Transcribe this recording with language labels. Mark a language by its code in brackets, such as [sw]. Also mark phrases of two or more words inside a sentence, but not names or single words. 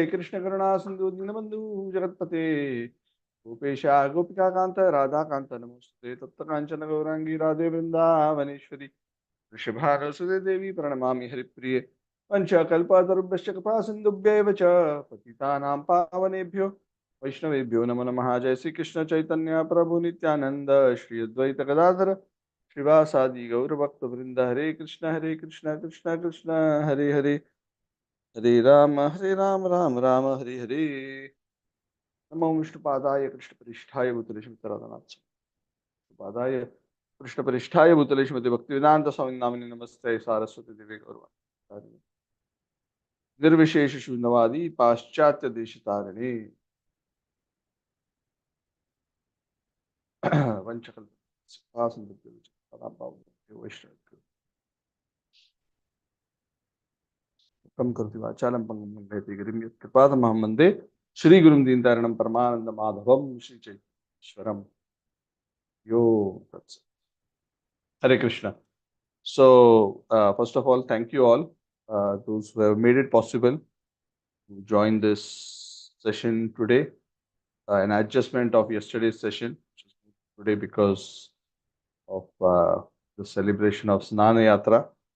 [sa] कृष्णकरुणा सिन्धु दीनबन्धु जगत्पते गोपेशा गोपिकान्त राधाकान्त नमोस्तुते तप्तकाञ्चन गौराङ्गी राधे वृन्दावनेश्वरी वृषभानुसुते देवी प्रणमामि हरिप्रिये पञ्चकल्पतरुभ्यश्च कृपा सिन्धुभ्यैव च पतितानां पावनेभ्यो वैष्णवेभ्यो नमो नमः जय श्री कृष्ण चैतन्य प्रभु नित्यानंद श्री अद्वैत गदाधर श्रीवासादि गौरभक्तवृंद हरे कृष्ण कृष्ण कृष्ण हरे हरे हरे राम राम राम हरे हरे नमो विष्णुपादाय कृष्णपरिष्ठाय भूतले पादाय कृष्णपरिष्ठाय भूतले श्रीमते भक्तिवेदांत स्वामी नामिने नमस्ते सारस्वती देवे गौरवाणी निर्विशेष शून्यवादी पाश्चात्य देश तारिणे वंशकल वैष्णव कम करती वाचालम पंगम लंघयते गिरिं यत्कृपातमहं वन्दे श्री गुरुं दीनतारिणं परमानंद माधवम श्री चैतन्येश्वरम यो तत्सत् Hare Krishna. [en] So, first of all, thank you all, those who have made it possible to join this session today. An adjustment of yesterday's session, which is today because of the celebration of Snana Yatra.